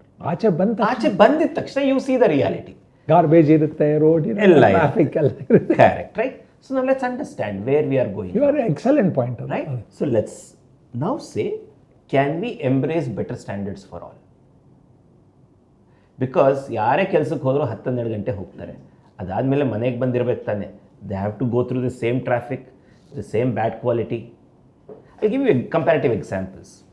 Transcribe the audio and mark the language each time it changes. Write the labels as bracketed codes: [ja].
[kn] ಆಚೆ ಬಂದಿದ ತಕ್ಷಣ [en] you see the reality. [kn] Garbage ಇರುತ್ತೆ, ರೋಡ್ ಎಲ್ಲ ಟ್ರಾಫಿಕ್ ಎಲ್ಲ ಇರುತ್ತೆ. [en] Correct, right? So now let's understand where we are going. You are an excellent point. Right? So let's now say, can we embrace better standards for all? Because [kn] ಯಾರೇ ಕೆಲಸಕ್ಕೆ ಹೋದರೂ 10-12 ಗಂಟೆ ಹೋಗ್ತಾರೆ. ಅದಾದಮೇಲೆ ಮನೆಗೆ ಬಂದಿರಬೇಕು ತಾನೆ. [en] They have to go through the same traffic, the same bad quality. I'll give you comparative examples.